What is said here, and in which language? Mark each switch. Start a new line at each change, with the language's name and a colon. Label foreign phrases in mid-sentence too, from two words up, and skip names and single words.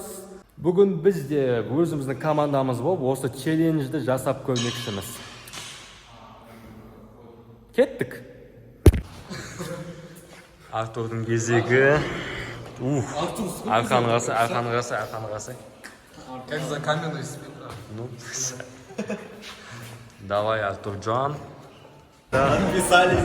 Kazakh: Бүгін біз де өзіміздің командамыз болып осы челленджді жасап көрмекшіміз. Кеттік. Артурдың кезегі. Арқаны қасы.
Russian: Как за каменную спину. Ну, давай, Артур Джон. Написали.